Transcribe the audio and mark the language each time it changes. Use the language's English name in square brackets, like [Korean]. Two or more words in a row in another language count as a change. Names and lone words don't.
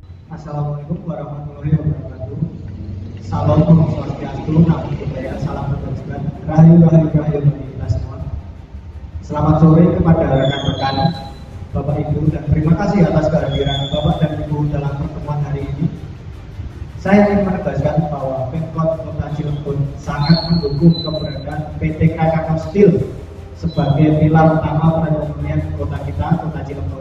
[Arabic] Assalamualaikum warahmatullahi wabarakatuh. [Indonesian] Salam [Sanskrit] Om Swastiastu, [Pali] Namo Buddhaya, [Indonesian] salam kebajikan, [Javanese] rahayu rahayu rahayu [Indonesian] bagi kita semua. Selamat sore kepada rekan-rekan, Bapak Ibu, dan terima kasih atas kehadiran Bapak dan Ibu dalam pertemuan hari ini. Saya ingin menegaskan bahwa Pemkot Kota Cilegon sangat mendukung keberadaan PT Krakatau Steel sebagai pilar utama perekonomian kota kita, Kota Cilegon.